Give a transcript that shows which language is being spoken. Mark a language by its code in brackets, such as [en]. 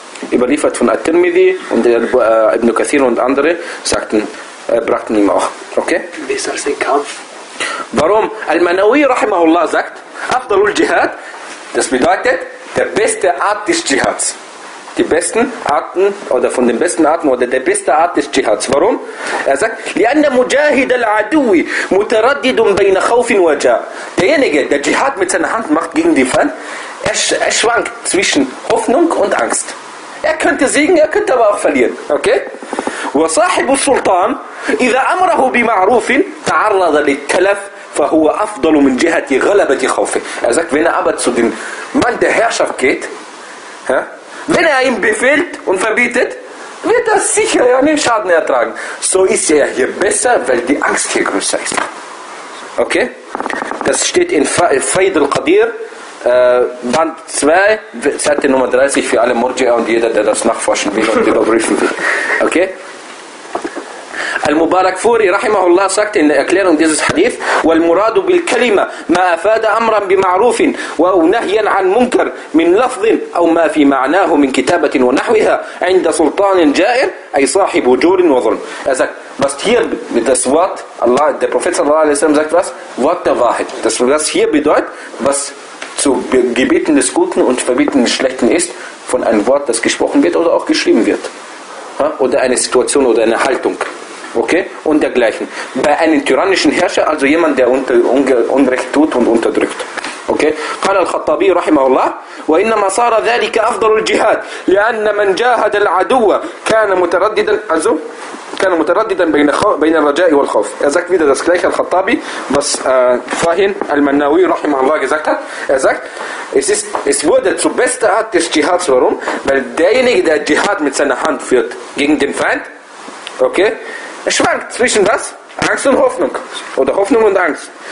[de] Überliefert von At-Tirmidhi und Ibn Kathir und andere sagten, brachten ihm auch. Okay? Besser als ein Kampf. Warum? Al-Manawi, rahimahullah, sagt, Afdalul Jihad, das bedeutet, der beste Art des Jihads. Die besten Arten, oder von den besten Arten, oder der beste Art des Jihads. Warum? [ar] Er sagt, لأن مجاهد العدو متردد بين خوف وجاء. [de] Derjenige, der Jihad mit seiner Hand macht gegen die Feind, er schwankt zwischen Hoffnung und Angst. Er könnte siegen, er könnte aber auch verlieren. Okay? [ar] وصاحب السلطان إذا أمره بمعروف تعرض للتلف فهو أفضل من جهة غلبة خوفه. [de] Er sagt, wenn er aber zu dem Mann der Herrschaft geht, wenn er ihm befehlt und verbietet, wird er sicher einen Schaden ertragen. So ist er hier besser, weil die Angst hier größer ist. Okay? Das steht in Faid al-Qadir, Band 2, Seite Nummer 30 für alle Murji'a und jeder, der das nachforschen will und überprüfen will. Okay? [ar] المبارك فوري رحمه الله [de] sagt in der Erklärung dieses Hadith [ar] والمراد بالكلمة ما أفاد أمرا بمعروف أو نهيا عن منكر من لفظ أو ما في معناه من كتابة ونحوها عند سلطان جائر أي صاحب جور وظلم. [de] Er sagt, was hier mit das Wort Allah, der Prophet sallallahu alaihi wasallam sagt was? Wort der Wahrheit. Das, was hier bedeutet, was zu Gebieten des Guten und Verbieten des Schlechten ist, von einem Wort, das gesprochen wird oder auch geschrieben wird. Oder eine Situation oder eine Haltung. Okay? Und dergleichen. Bei einem tyrannischen Herrscher, also jemand, der Unrecht tut und unterdrückt. Okay? [ar] قال الخطابي رحمه الله وإنما صار ذلك أفضل الجهاد لأن من جاهد العدو كان مترددا [de] also [ar] كان مترددا بين الرجاء والخوف. [de] Er sagt wieder das gleiche al-Khattabi, was vorhin al-Mannawi rahimahullah gesagt hat. Er sagt, es wurde zur besten Art des Dschihads. Warum? Weil derjenige, der Dschihad mit seiner Hand führt gegen den Feind, okay, er schwankt zwischen was? Angst und Hoffnung. Oder Hoffnung und Angst.